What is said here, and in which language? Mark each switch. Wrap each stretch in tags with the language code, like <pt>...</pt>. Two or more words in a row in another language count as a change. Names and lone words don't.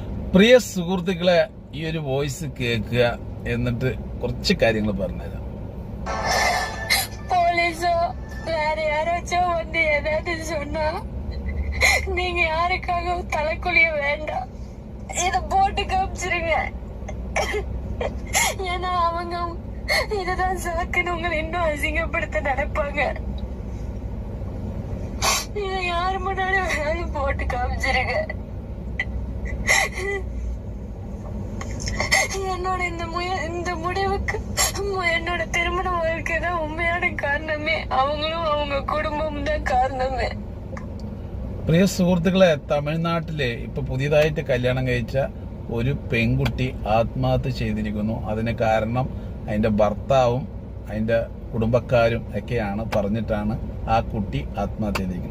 <ml>പ്രിയ സുഹൃത്തുക്കളെ, ഈ ഒരു വോയിസ് കേൾക്കുക, എന്നിട്ട് കുറച്ച് കാര്യങ്ങൾ പറഞ്ഞുതരാം.</ml> <ta>போலீஸோ வேற யாராச்சும் வந்து ஏதாவது சொன்னா நீங்க யாருக்காகவும் தலைக்குழிய வேண்டாம், இத போட்டு காமிச்சிருங்க. ஏன்னா அவங்க இதுதான் சாக்குன்னு உங்களை இன்னும் அசிங்கப்படுத்த நினைப்பாங்க. இத யாரு முன்னாடி வேணாலும் போட்டு காமிச்சிருங்க. என்னோட இந்த முடிவுக்கு என்னோட திருமண வாழ்க்கை தான் உண்மையான காரணமே. அவங்களும் அவங்க குடும்பம் தான் காரணமே.</ta> <ml>പ്രിയ സുഹൃത്തുക്കളെ, തമിഴ്നാട്ടിലെ ഇപ്പൊ പുതിയതായിട്ട് കല്യാണം കഴിച്ച ഒരു പെൺകുട്ടി ആത്മഹത്യ ചെയ്തിരിക്കുന്നു. അതിന് കാരണം അതിന്റെ ഭർത്താവും അതിന്റെ കുടുംബക്കാരും ഒക്കെയാണ് പറഞ്ഞിട്ടാണ് ആ കുട്ടി ആത്മഹത്യ ചെയ്തിരിക്കുന്നത്.</ml>